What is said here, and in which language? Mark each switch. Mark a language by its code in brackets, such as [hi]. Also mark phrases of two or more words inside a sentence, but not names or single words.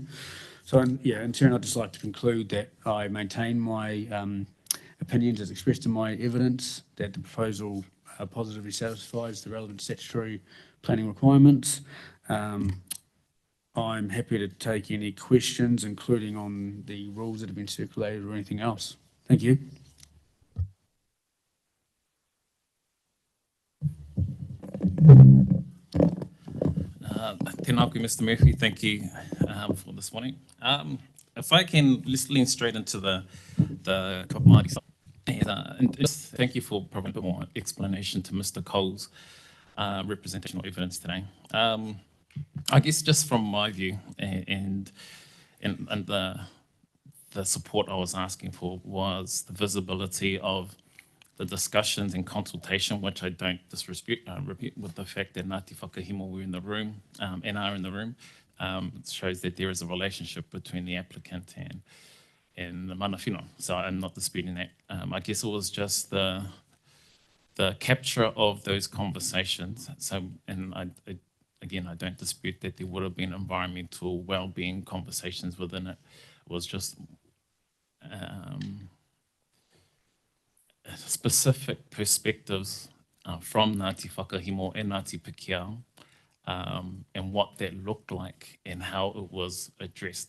[en] So in turn, I'd just like to conclude that I maintain my opinions as expressed in my evidence, that the proposal positively satisfies the relevant statutory planning requirements. I'm happy to take any questions, including on the rules that have been circulated or anything else. Thank you. [mi] Tēnā koe, [en] Mr. Murphy, thank you for this morning. If I can, let's lean straight into the Māori side. And just thank you for providing a bit more explanation to Mr. Cole's representational evidence today. I guess just from my view and the support I was asking for was the visibility of the discussions and consultation, which I don't disrespect, repeat with the fact that Ngāti Whakahimo were in the room and are in the room. It shows that there is a relationship between the applicant and the [mi] mana whenua. [en] So I'm not disputing that. I guess it was just the capture of those conversations. So, and I don't dispute that there would have been environmental well-being conversations within it. It was just specific perspectives from Ngāti Whakahimo and Ngāti Pākehā, and what that looked like and how it was addressed.